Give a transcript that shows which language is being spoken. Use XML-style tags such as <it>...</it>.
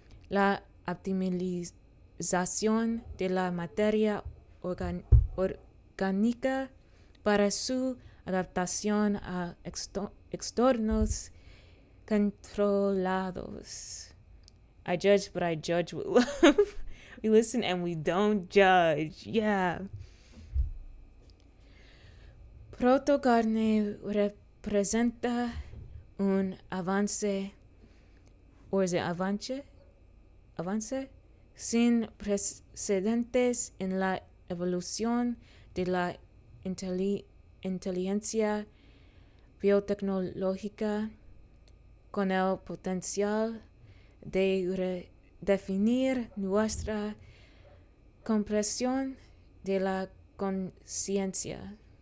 <es>La optimización de la materia orgánica para su adaptación a entornos controlados.</es> <en>I judge, but I judge with love. We listen and we don't judge. Yeah.</en> <es>PROTO-CARNE representa un avance,</es> <en>or is it</en> <es>avance sin precedentes en la evolución de la inteligencia biotecnológica, con el potencial de redefinir nuestra comprensión de la conciencia.</es>